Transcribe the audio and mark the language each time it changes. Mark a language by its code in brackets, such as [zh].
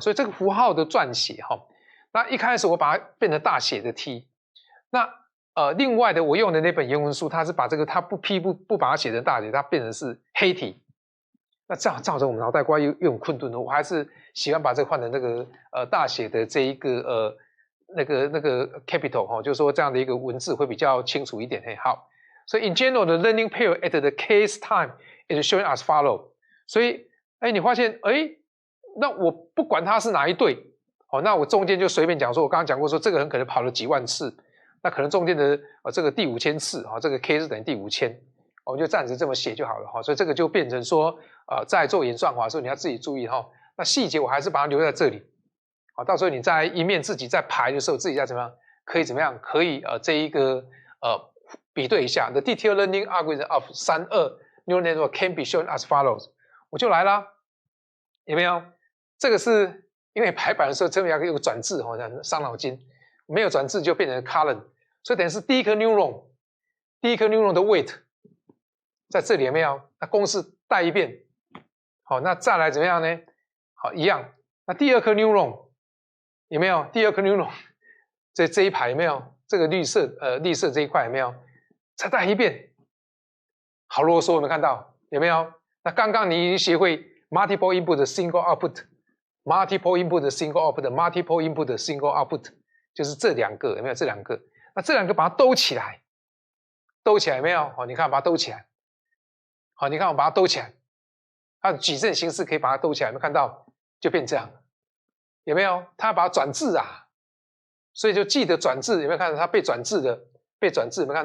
[zh] 所以这个符号的撰写那一开始我把它变成大写的 T， 那另外的我用的那本原文书，它是把这个它不把它写成大写，它变成是黑体。那这样造成我们脑袋瓜又很困顿的，我还是喜欢把这个换成那个大写的这一个那个 capital 就是说这样的一个文字会比较清楚一点。好，所以 [en] in general the learning pair at the case time is shown as follow。 [zh] 所以你发现那我不管它是哪一对，那我中间就随便讲说，我刚刚讲过说这个很可能跑了几万次。那可能中间的这个第5000次这个 k 是等于第5000，我们就暂时这么写就好了所以这个就变成说在做演算法的时候你要自己注意那细节我还是把它留在这里到时候你在一面自己在排的时候，自己再怎么样可以怎么样可以这一个比对一下 [en] The detailed learning algorithm of 32 neural network can be shown as follows， [zh] 我就来啦，有没有？这个是因为排版的时候这边要有个转置伤脑筋，没有转置就变成 column。所以等于是第一颗 neuron 的 weight 在这里有没有？那公式带一遍，好，那再来怎么样呢？好，一样。那第二颗 neuron 有没有？第二颗 neuron 这一排有没有？这个绿色这一块有没有？再带一遍，好啰嗦，有没有看到？有没有？那刚刚你已经学会 [en] multiple input single output， [zh] multiple input single output，multiple input single output， 就是这2个有没有？这2个。那这2个把它兜起来有没有？好，你看把它兜起来。好，你看我把它兜起来，它的矩阵形式可以把它兜起来，有没有看到？就变这样，有没有？它把它转置所以就记得转置，有没有看到它被转置，有没有看到？